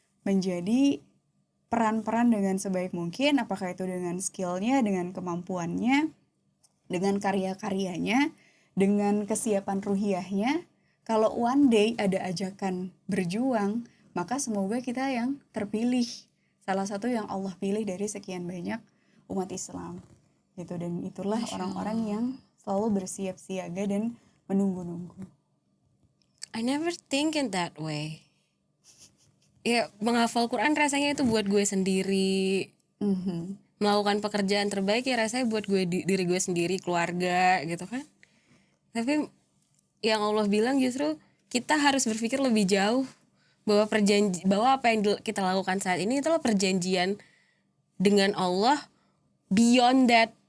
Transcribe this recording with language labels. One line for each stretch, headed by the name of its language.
Indonesian: Menjadi peran-peran dengan sebaik mungkin, apakah itu dengan skillnya, dengan kemampuannya, dengan karya-karyanya, dengan kesiapan ruhiyahnya. Kalau
English: one day
Indonesian: ada ajakan berjuang, maka semoga kita yang terpilih. Salah satu yang Allah pilih dari sekian banyak umat Islam gitu. Dan itulah orang-orang yang selalu bersiap siaga dan menunggu-nunggu.
English: I never think in that way.
Indonesian: Ya, menghafal Quran rasanya itu buat gue sendiri. Melakukan pekerjaan terbaik ya rasanya buat gue diri gue sendiri, keluarga gitu kan. Tapi yang Allah bilang justru kita harus berpikir lebih jauh, bahwa apa yang kita lakukan saat ini itulah perjanjian dengan Allah
English: beyond that.